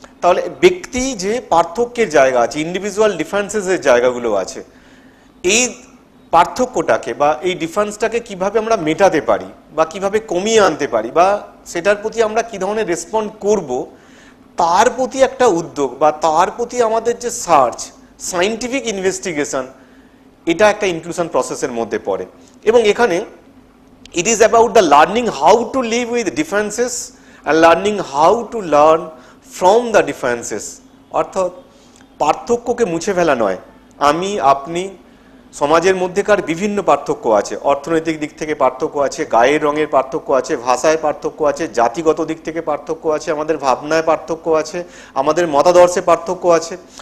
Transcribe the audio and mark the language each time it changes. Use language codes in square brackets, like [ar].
[bn] তাহলে ব্যক্তি যে পার্থক্যের জায়গা আছে, ইন্ডিভিজুয়াল ডিফারেন্সেসের জায়গাগুলো আছে, এই পার্থক্যটাকে বা এই ডিফারেন্সটাকে কিভাবে আমরা মেটাতে পারি বা কিভাবে কমিয়ে আনতে পারি বা সেটার প্রতি আমরা কি ধরনের রেসপন্ড করব, তার প্রতি একটা উদ্যোগ বা তার প্রতি আমাদের যে সার্চ, সায়েন্টিফিক ইনভেস্টিগেশন, এটা একটা ইনক্লুশন প্রসেসের মধ্যে পড়ে। এবং এখানে [en] it is about the learning how to live with differences and learning how to learn from the differences। [bn] অর্থাৎ পার্থক্যকে মুছে ফেলা নয়, আমি আপনি সমাজের মধ্যেকার বিভিন্ন পার্থক্য আছে, অর্থনৈতিক দিক থেকে পার্থক্য আছে, গায়ের রঙের পার্থক্য আছে, ভাষায় পার্থক্য আছে, জাতিগত দিক থেকে পার্থক্য আছে, আমাদের ভাবনায় পার্থক্য আছে, আমাদের মতাদর্শে পার্থক্য আছে।